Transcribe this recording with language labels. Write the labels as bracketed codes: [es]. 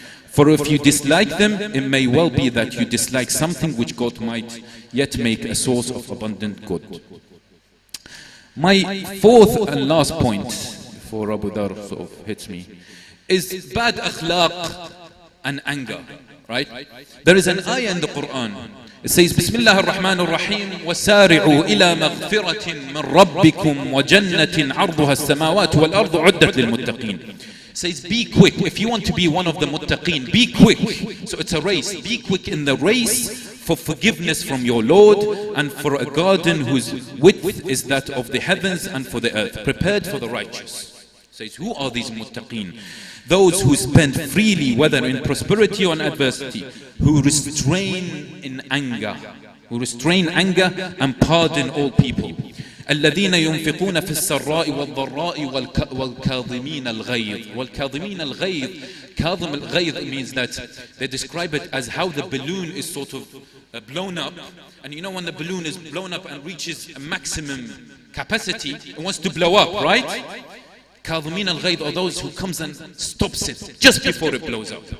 [en] For if you dislike them, it may well be that you dislike something which God might yet make a source of abundant good. My fourth and last point, before Abu Dar sort of hits me, is bad akhlaq and anger, right? There is an ayah in the Quran. It says, [ar] Bismillah ar-Rahman ar-Rahim, وَسَارِعُوا إِلَى مَغْفِرَةٍ مِّن رَبِّكُمْ وَجَنَّةٍ عَرْضُهَا السَّمَاوَاتُ وَالْأَرْضُ عُدَّتْ لِلْمُتَّقِينَ. [en] Says, be quick. If you want to be one of the muttaqeen, be quick. So it's a race. Be quick in the race for forgiveness from your Lord, and for a garden whose width is that of the heavens and for the earth, prepared for the righteous. Says, who are these muttaqeen? Those who spend freely, whether in prosperity or in adversity, who restrain in anger, and pardon all people. [ar] الذين ينفقون في السراء والضراء والكاظمين الغيظ. والكاظمين الغيظ, كاظم الغيظ [en] means that they describe it as how the balloon is sort of blown up. And you know when the balloon is blown up and reaches a maximum capacity, it wants to blow up, right? [ar] كاظمين الغيظ [en] are those who comes and stops it just before it blows up.